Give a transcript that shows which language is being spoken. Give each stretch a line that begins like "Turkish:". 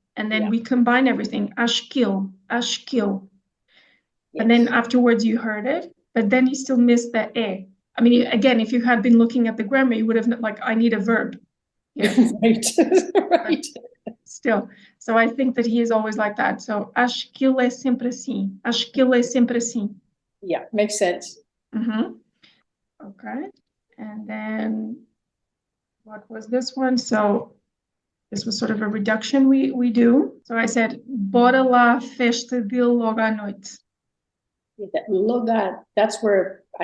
English: And then we combine everything.
Portuguese: Acho que ele.
English: And then afterwards you heard it, but then you still missed the e. I mean, again, if you had been looking at the grammar, you would have like, I need a verb. Yeah. Right. Still. So I think that he is always like that.
Portuguese: So acho que ele é sempre assim. Acho que ele é sempre assim.
English: Yeah, makes sense. Okay. And then what was this one? So this was sort of a reduction we do. So I said,
Portuguese: bora lá festa dele logo à noite.
English: Logo, that's where